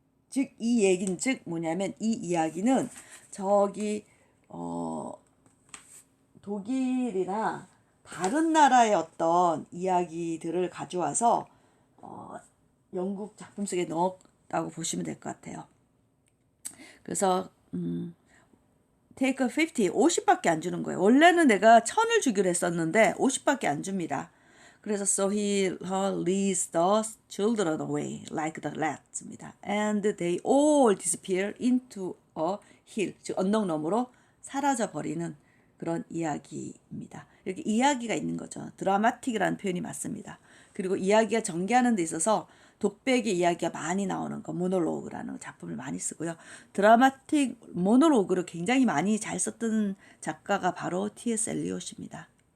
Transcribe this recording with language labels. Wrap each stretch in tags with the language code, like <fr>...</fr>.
<ko>즉 이 얘기는 뭐냐면 이 이야기는 저기 독일이나 다른 나라의 어떤 이야기들을 가져와서 영국 작품 속에 넣었다고 보시면 될 것 같아요. 그래서 take 50밖에 안 주는 거예요. 원래는 내가 1000을 주기로 했었는데 50밖에 안 줍니다. 그래서</ko> <en>so he leads the children away like the rats입니다. And they all disappear into a hill.</en> <ko>즉 언덕 너머로 사라져 버리는 그런 이야기입니다. 이렇게 이야기가 있는 거죠. 드라마틱이라는 표현이 맞습니다. 그리고 이야기가 전개하는 데 있어서 독백의 이야기가 많이 나오는 거 모노로그라는 작품을 많이 쓰고요. 드라마틱 모노로그를 굉장히 많이 잘 썼던 작가가 바로 T.S. 엘리엇입니다.</ko>